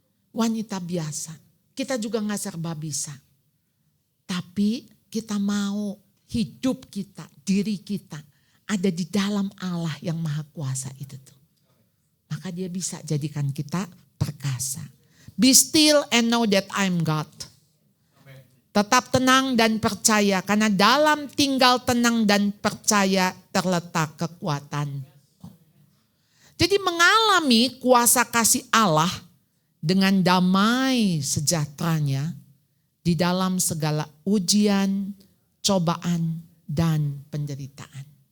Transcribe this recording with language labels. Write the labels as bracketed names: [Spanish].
[Indonesian] Wanita biasa. Kita juga gak serba bisa. Tapi kita mau hidup kita, diri kita ada di dalam Allah yang maha kuasa itu tuh. Maka dia bisa jadikan kita perkasa. [English] Be still and know that I'm God. [Indonesian] Tetap tenang dan percaya karena dalam tinggal tenang dan percaya terletak kekuatan. Jadi mengalami kuasa kasih Allah dengan damai sejahteranya di dalam segala ujian, cobaan, dan penderitaan.